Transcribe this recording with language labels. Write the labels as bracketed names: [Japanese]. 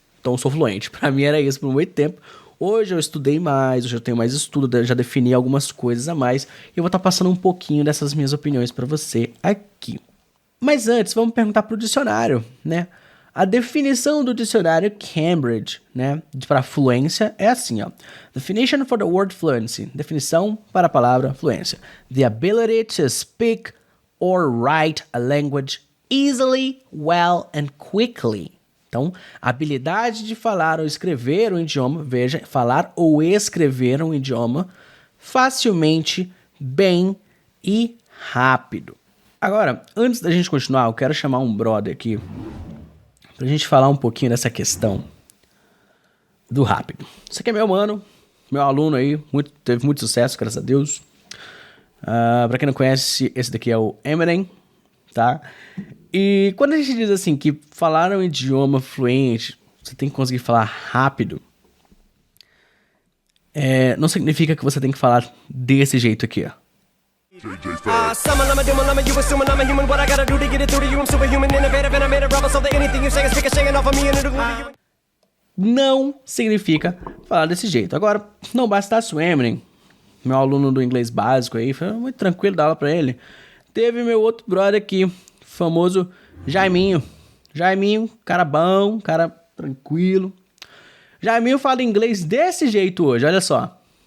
[Portuguese] Então eu sou fluente, pra mim era isso por muito tempo. Hoje eu estudei mais, hoje eu tenho mais estudo, já defini algumas coisas a mais e eu vou estar passando um pouquinho dessas minhas opiniões pra você aqui. Mas antes, vamos perguntar pro dicionário, né? A definição do dicionário Cambridge, né, para fluência é assim, [English] Definition for the word fluency. [Portuguese] Definição para a palavra fluência. [English] The ability to speak or write a language easily, well and quickly. [Portuguese] Então, a habilidade de falar ou escrever um idioma, veja, falar ou escrever um idioma facilmente, bem e rápido. Agora, antes da gente continuar, eu quero chamar um brother aqui pra gente falar um pouquinho dessa questão do rápido. Isso aqui é meu mano, meu aluno aí, teve muito sucesso, graças a Deus. Pra quem não conhece, esse daqui é o Eminem, tá? E quando a gente diz assim que falar um idioma fluente, você tem que conseguir falar rápido, não significa que você tem que falar desse jeito aqui, [English] Summon, I'm a doom, I'm a you assuming I'm a human. What I gotta do to get it through to you? I'm superhuman, innovative, and I made a rubber so that anything you say is shaking off of me and it'll glue to you. [Portuguese] Não significa falar desse jeito. Agora, não bastasse o Eminem, meu aluno do inglês básico aí, foi muito tranquilo dar aula pra ele. Teve meu outro brother aqui, famoso Jaiminho. Jaiminho, cara bom, cara tranquilo. Jaiminho fala inglês desse jeito hoje, olha só.